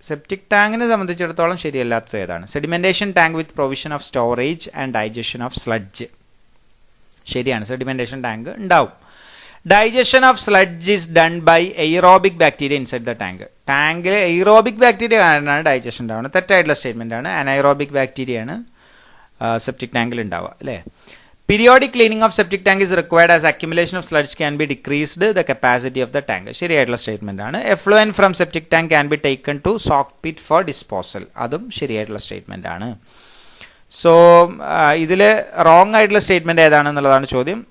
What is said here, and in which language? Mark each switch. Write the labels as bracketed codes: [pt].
[ml] Septic ടാങ്കിനെ സംബന്ധിച്ചിടത്തോളം ശരിയല്ലാത്തത് ഏതാണ്? [en] Sedimentation tank with provision of storage and digestion of sludge. [ml] ശരിയാണ്, sedimentation tank ഉണ്ടാവും. [en] Digestion of sludge is done by aerobic bacteria inside the tank. [ml] ടാങ്കിൽ aerobic bacteria കാരണമാണ് digestion ഉണ്ടാവുന്നത്. തെറ്റായിട്ടുള്ള statement ആണ്. Anaerobic ബാക്ടീരിയയാണ് septic ടാങ്കിൽ ഉണ്ടാവുക, അല്ലേ? [en] Periodic cleaning of septic tank is required as accumulation of sludge can be decreased the capacity of the tank. [ml] ശരിയായിട്ടുള്ള statement ആണ്. [en] Effluent from septic tank can be taken to sock pit for disposal. [ml] അതും ശരിയായിട്ടുള്ള statement ആണ്. So ഇതിൽ wrong ആയിട്ടുള്ള statement ഏതാണെന്നുള്ളതാണ് ചോദ്യം.